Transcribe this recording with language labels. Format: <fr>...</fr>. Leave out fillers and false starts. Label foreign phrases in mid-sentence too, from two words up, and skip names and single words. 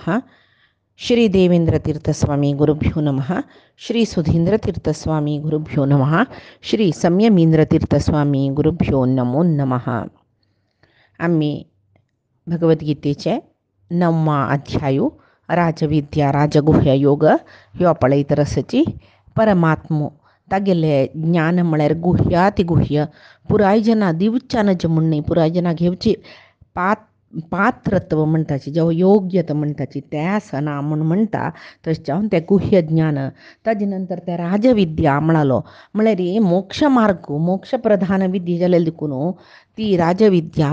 <sa>श्री देवेंद्रतीर्थस्वामी गुरुभ्यो नमः. श्री सुधींद्रतीर्थस्वामी गुरुभ्यो नमः. श्री संयमींद्रतीर्थस्वामी गुरुभ्यो नमो नमः.</sa> <kok>आम्ही भगवद्गीतेचे 9वा अध्याय राजविद्या राजगुह्य योग ह्यो पळयत रसची परमात्मो तागेले ज्ञान म्हळ्यार गुह्यातिगुह्य पुराय जना दिवच्यान जे म्हणणे पुराय जना घेवची पात्रत्व म्हणटाची जेव्हा योग्यता म्हणटाची त्या सना म्हूण म्हणटा तशें जावन तें गुह्य ज्ञान ताजे नंतर त्या राजविद्या म्हणालो म्हळ्यार मोक्ष मार्ग मोक्ष प्रधान विद्या जाल्यार देखून ती राजविद्या</kok>